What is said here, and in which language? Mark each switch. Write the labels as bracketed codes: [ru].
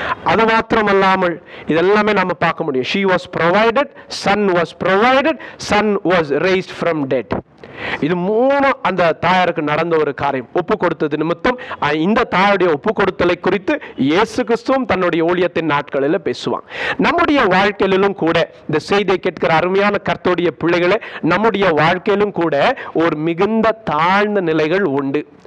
[ta] அது மாத்திரமல்லாமல் இதெல்லாமே நம்ம பார்க்க முடியும். [en] She was provided, son was provided, son was raised from dead. [ta] இது மூணு அந்த தாயாருக்கு நடந்த ஒரு காரியம். ஒப்பு கொடுத்தது நிமித்தம் இந்த தாயுடைய ஒப்பு கொடுத்தலை குறித்து இயேசு கிறிஸ்துவும் தன்னுடைய ஊழியத்தின் நாட்களில் பேசுவாங்க. நம்முடைய வாழ்க்கையிலும் கூட இந்த செய்தியை கேட்கிற அருமையான கர்த்தருடைய பிள்ளைகளே, நம்முடைய வாழ்க்கையிலும் கூட ஒரு மிகுந்த தாழ்ந்த நிலைகள் உண்டு.